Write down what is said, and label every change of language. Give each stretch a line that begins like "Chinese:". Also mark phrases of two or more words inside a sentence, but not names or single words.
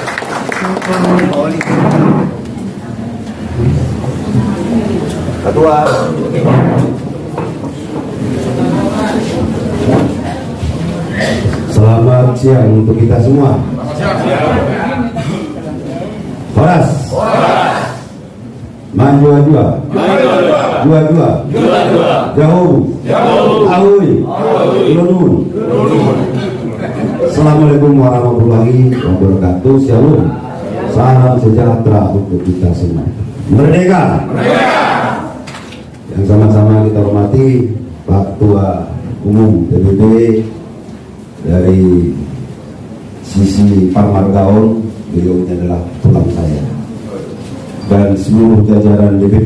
Indonesian: Ketua. Selamat siang untuk kita semua. Horas. Manjua-jua. Dua-dua. Jauh. Ahui. Lunun.
Arabic: السلام عليكم ورحمة الله وبركاته.
Indonesian: Shalom. Salam sejahtera untuk kita semua. Merdeka. Yang sama-sama kita hormati Pak Ketua Umum PBB dari sisi Parmargaon, beliau ini adalah tulang saya, dan seluruh jajaran DPP.